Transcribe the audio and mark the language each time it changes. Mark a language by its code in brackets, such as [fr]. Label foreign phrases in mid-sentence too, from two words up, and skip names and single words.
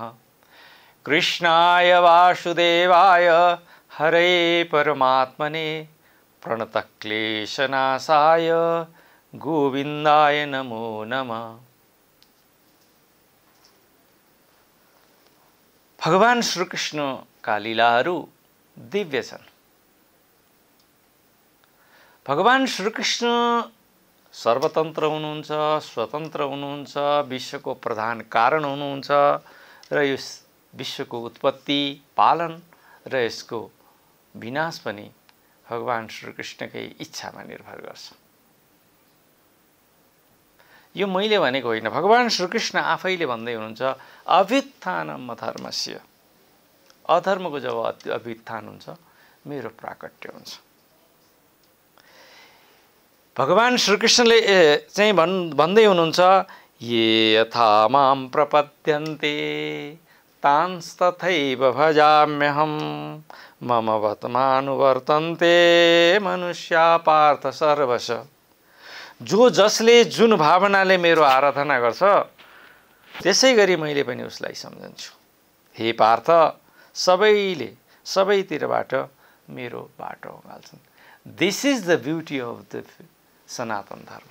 [sa] कृष्णाय वासुदेवाय हरे परमात्मने प्रणतक्लेशनाशाय गोविन्दाय नमो नमः। [ne] भगवान श्रीकृष्ण का लीलाहरू दिव्य छन्। भगवान श्रीकृष्ण सर्वतन्त्र हुनुहुन्छ, स्वतन्त्र हुनुहुन्छ, विश्वको प्रधान कारण हुनुहुन्छ र यस विश्वको उत्पत्ति, पालन र यसको विनाश पनि भगवान श्रीकृष्णकै इच्छामा निर्भर गर्छ। यो मैले भनेको होइन, भगवान श्रीकृष्ण आफैले भन्दै हुनुहुन्छ [sa] अभ्युत्थानम् अधर्मस्य। [ne] अधर्मको जब अभ्युत्थान हुन्छ मेरो प्राकट्य हुन्छ। भगवान श्रीकृष्णले चाहिँ भन्दै हुनुहुन्छ [sa] ये यथा मां प्रपद्यन्ते तांस्तथैव भजाम्यहम् मम वर्तमानुवर्तन्ते मनुष्या पार्थ सर्वश। [ne] जो जसले जुन भावनाले मेरो आराधना गर्छ त्यसै गरी मैले पनि उसलाई सम्झन्छु। हे पार्थ, सबैले सबैतिरबाट मेरो बाटो उगाल्छन्। [en] This is the beauty of the Sanatan Dharma.